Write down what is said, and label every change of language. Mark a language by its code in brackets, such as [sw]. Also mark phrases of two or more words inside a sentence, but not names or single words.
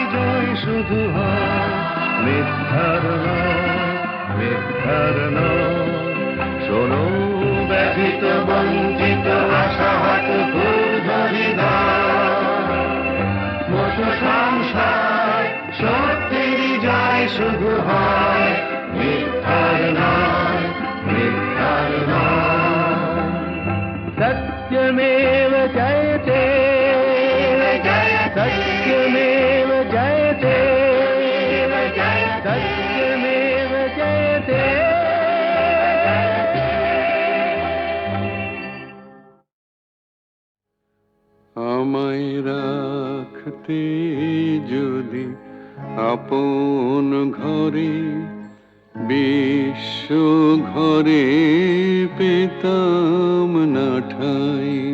[bn] জয় শুধু হয় মিথ্যার নয় মিথ্যার নয় শোনো ব্যথিত বঞ্চিত আশাহত ক্ষুব্ধ হৃদয় মোছো সংশয় সত্যেরই জয় শুধু হয় মিথ্যার নয় মিথ্যার নয় [sa] सत्यमेव जयते सत्यमेव जयते सत्यमेव जयते [bn] আমায় আপন ঘরে বিশ্ব ঘরে পেতাম না ঠাই,